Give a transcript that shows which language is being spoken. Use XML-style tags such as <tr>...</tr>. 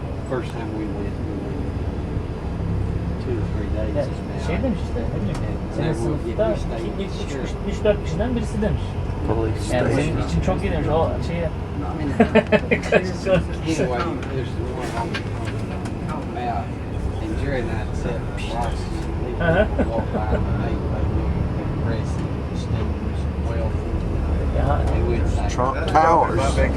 <en>First time we went 2 or 3 days.</en> <tr>Yani şey demiş işte, ne bileyim, senin sınıfta ilk 3-4 kişiden birisi demiş.</tr> <en>Police</en> <tr>Yani</tr> <en>station.</en> <tr>senin için çok iyi demiş, o şeye.</tr> <en>Anyway, there's the one on the map, and Jerry and I sat across and walked by the neighborhood, impressive, distinguished, wealthy. And we'd say, Trump Towers.</en>